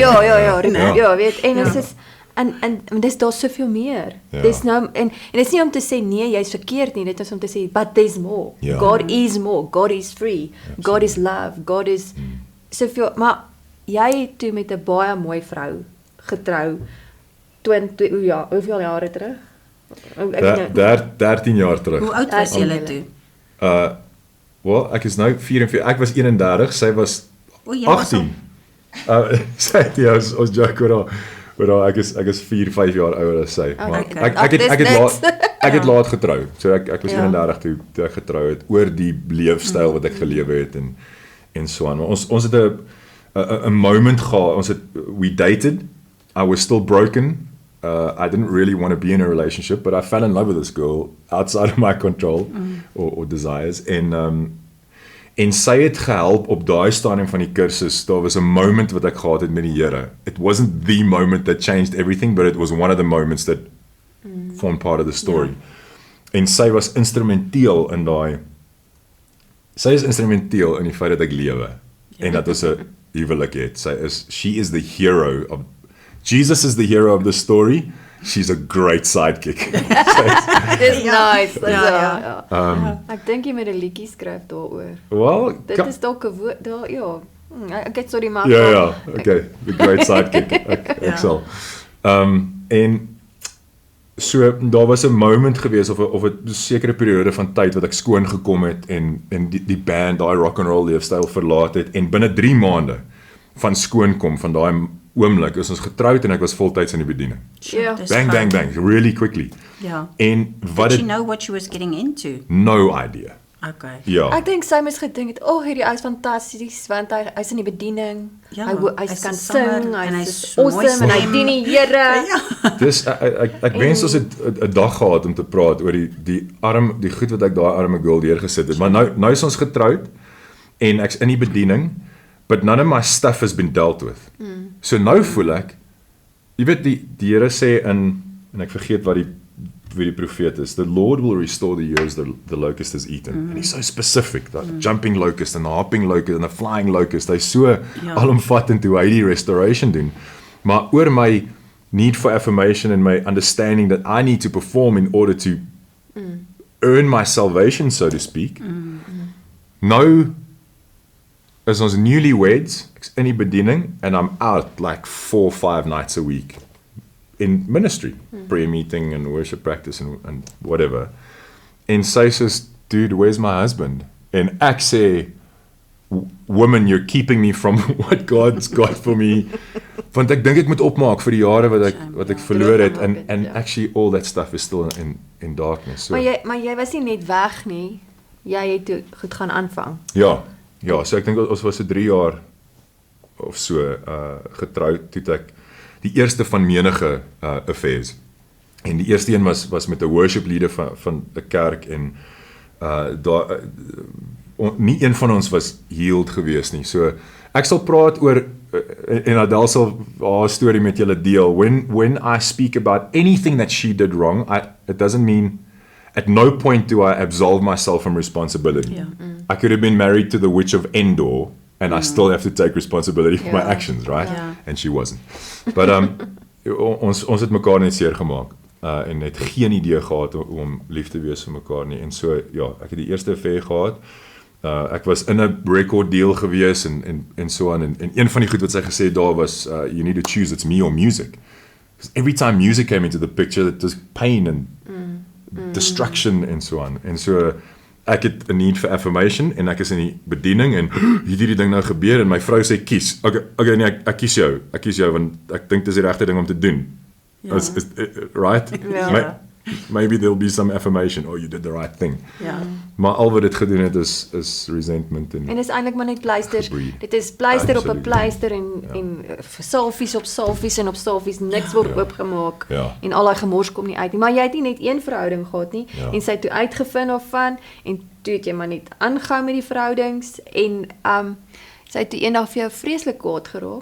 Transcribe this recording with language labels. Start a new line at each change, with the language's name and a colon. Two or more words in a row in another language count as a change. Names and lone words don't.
Afrikaans: Ja, Ja. weet, en ons is en dis daar soveel meer. Ja. Dis nou en dis nie om te sê nee, jy's verkeerd nie, dit is om te sê
English: but there's more.
Afrikaans: Ja.
English: God is more, God is free, God is love,
Afrikaans: God is soveel, maar jy het toe met 'n baie mooi vrou getrou 20 hoeveel jare terug? 13 jaar terug. Hoe oud was julle toe? Wel, ek is nou 44, ek was 31, sy was O, jy was 18. Sy het ons joke oor haar, ek is 4-5 jaar ouer as sy. Maar okay. ek het laat getrou. So ek was 31 toe ek getrou het oor die leefstyl wat ek gelewe het en so aan. Maar ons het 'n moment gehad.
English: We dated. I was still broken. I didn't really want to be in a relationship, but I fell in love with this girl outside of my control or desires.
Afrikaans: En sy het gehelp op daai stadium van die kursus. Daar was 'n moment wat ek gehad het met die Here.
English: It wasn't the moment that changed everything, but it was one of the moments that formed part of the story.
Afrikaans: En sy was instrumenteel in daai. Sy is instrumenteel in die feit dat ek lewe en dat ons 'n huwelik het.
English: She is the hero of Jesus is the hero of the story. She's a great sidekick.
Afrikaans: Dis nice. Ja. Ek dink jy moet 'n liedjie skryf daaroor.
English: Well,
Afrikaans: Dit is dalk 'n woord daar, ja. Ek het sorry maar. Ja, okay.
English: The great sidekick.
Afrikaans: Ek sal. En so daar was 'n moment gewees of 'n sekere periode van tyd wat ek skoon gekom het en die band, daai
English: rock and roll
Afrikaans: leefstyl verlaat het en binne 3 maande van skoon kom van daai oomblik is ons getroud en ek was voltyds in die bediening. Ja.
English: Bang, really quickly.
Afrikaans: Ja. En wat
English: Did you know what she was getting into? No idea. Okay.
Afrikaans: Ja. Ek dink sy moes gedink het, hierdie ou is fantasties want hy's in die bediening. Ja, hy hy's kan een sanger sing, en hy's hy's mooi awesome en hy stem. dien die Here. Dis ek wens ons het 'n dag gehad om te praat oor die goed wat ek daai arme girl deurgesit het. Maar nou is ons getroud en ek's in die bediening,
English: but none of my stuff has been dealt with.
Afrikaans: So nou voel ek, jy weet die Here sê en ek vergeet wat die profeet is,
English: the Lord will restore the years the locust has eaten. And he's so specific, that jumping locust and the hopping locust and the flying locust,
Afrikaans: hy's so alomvattend hoe hy die restoration doen. Maar oor my
English: need for affirmation and my understanding that I need to perform in order to earn my salvation, so to speak.
Afrikaans: Nou is ons newlyweds, ek's in die bediening
English: and I'm out like 4-5 nights a week in ministry, prayer meeting and worship practice and whatever.
Afrikaans: En sy sê,
English: dude, where's my husband?
Afrikaans: En ek sê,
English: woman, you're keeping me from what God's got for me.
Afrikaans: Want ek dink ek moet opmaak vir die jare wat ek verloor het
English: and actually all that stuff is still in darkness.
Afrikaans: So, Maar jy was nie net weg nie. Jy het toe goed gaan aanvang. Ja, so ek dink ons was so 3 jaar of so getroud toe ek die eerste van menige affairs. En die eerste een was met 'n
English: worship leader
Afrikaans: van 'n kerk en daar nie een van ons was healed gewees nie. So ek sal praat oor en Adele sal haar storie met julle deel.
English: When I speak about anything that she did wrong, it doesn't mean at no point do I absolve myself from responsibility. Yeah. I could have been married to the witch of Endor and I still have to take responsibility for my actions, right? Yeah. And she wasn't.
Afrikaans: But ons het mekaar net seer gemaak en het geen idee gehad om lief te wees vir mekaar nie. En so ja, ek het die eerste affair gehad. Ek was in 'n record deal gewees en so aan en een van die goed wat sy gesê daar was
English: you need to choose, it's me or music. Because every time music came into the picture, it was pain and destruction
Afrikaans: en so aan. En so ek het 'n
English: need for affirmation
Afrikaans: en ek is in die bediening en hierdie ding nou gebeur en my vrou sê kies. Okay nee, ek kies jou want ek dink dis die regte ding om te doen. Ja.
English: Is right?
Afrikaans: Ja.
English: maybe there'll be some affirmation, oh, you did the right thing.
Afrikaans: Ja. Maar al wat dit gedoen het is resentment En dis eintlik maar net pleisters. Gebreed. Dit is pleister op 'n
English: Absolutely.
Afrikaans: pleister en salfies op salfies en op salfies, niks word oopgemaak. Ja. En al daai gemors kom nie uit nie. Maar jy het nie net een verhouding gehad nie Ja. en sy het toe uitgevind of van en toe het jy maar net aangehou met die verhoudings en sy het toe eendag vir jou vreeslik kwaad geraak.